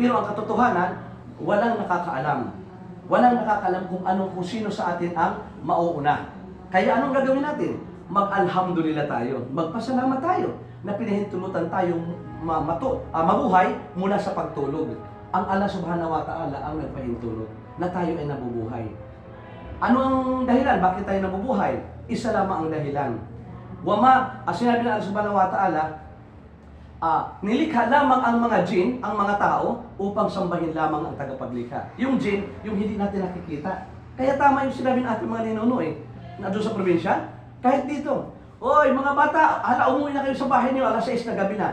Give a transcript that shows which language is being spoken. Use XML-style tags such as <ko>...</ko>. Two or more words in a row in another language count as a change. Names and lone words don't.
<tl>Pero ang katotohanan, walang nakakaalam. Walang nakakaalam kung sino sa atin ang mauuna. Kaya anong gagawin natin? Mag-alhamdulillah tayo. Magpasalamat tayo na pinahintulutan tayong mabuhay mula sa pagtulog. Ang Allah</tl> <ar>سبحانه وتعالى</ar> <tl>ang nagpahintulot na tayo ay nabubuhay. Ano ang dahilan? Bakit tayo nabubuhay? Isa lamang ang dahilan. Sinabi ng Allah</tl> <ar>سبحانه وتعالى,</ar> <tl>nilikha lamang ang mga jin, ang mga tao, upang sambahin lamang ang tagapaglikha. Yung jin, yung hindi natin nakikita. Kaya tama yung sinabi ng ating mga ninuno na doon sa probinsya, kahit dito. Oy, mga bata, umuwi na kayo sa bahay niyo, alas 6 na gabi na.</tl>